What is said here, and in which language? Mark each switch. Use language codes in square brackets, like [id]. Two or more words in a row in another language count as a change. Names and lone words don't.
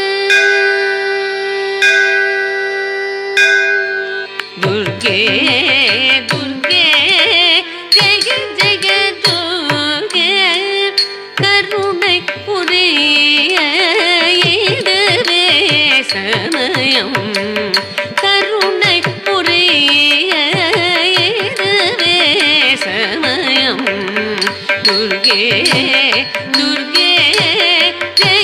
[sa] दुर्गे दुर्गे जय जय दुर्गे [ta] கருணை புரிய இதுவே சமயம் கருணை புரிய இதுவே [sa] சமயம் दुर्गे दुर्गे जय